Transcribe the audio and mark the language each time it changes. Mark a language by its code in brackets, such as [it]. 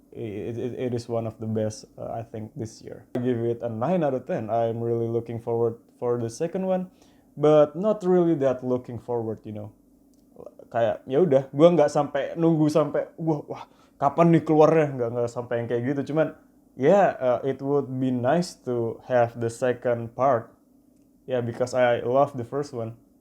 [en] It is one of the best I think this year. I give it a 9 out of 10. I'm really looking forward for the second one, but not really that looking forward, you know. [id] Kayak ya udah, gue nggak sampai nunggu sampai wah kapan nih keluarnya, nggak sampai yang kayak gitu. Cuman [en] it would be nice to have the second part, because I love the first one.